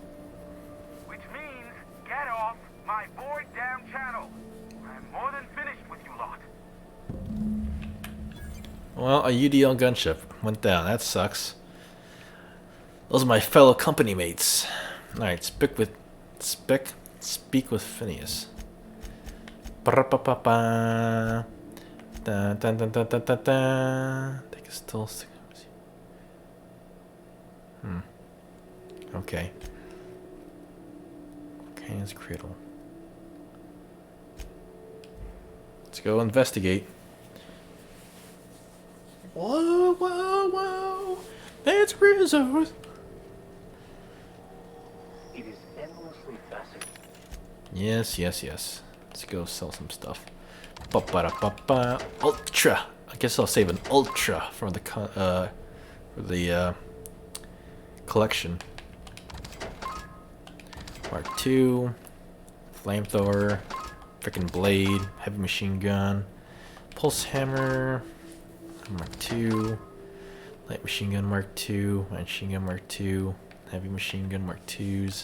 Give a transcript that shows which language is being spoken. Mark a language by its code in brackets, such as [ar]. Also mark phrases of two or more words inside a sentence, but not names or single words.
[en] Which means, get off my boy damn channel. I'm more than finished with you lot. Well, a UDL gunship went down. That sucks. Those are my fellow company mates. Alright, speak with Phineas. Ba-ra-ba-ba-ba. Dun, dun, dun, dun, dun, dun, dun. Take a still stick. Okay. Kane's cradle. Let's go investigate. Whoa, whoa, whoa! It's Rizzo. It is endlessly fascinating. Yes, yes, yes. Let's go sell some stuff. Ba-ba-da-ba-ba. Ultra. I guess I'll save an ultra for the collection. Mark II, flamethrower, freaking blade, heavy machine gun, pulse hammer, Mark II, light machine gun Mark II, machine gun Mark II, heavy machine gun Mark IIs.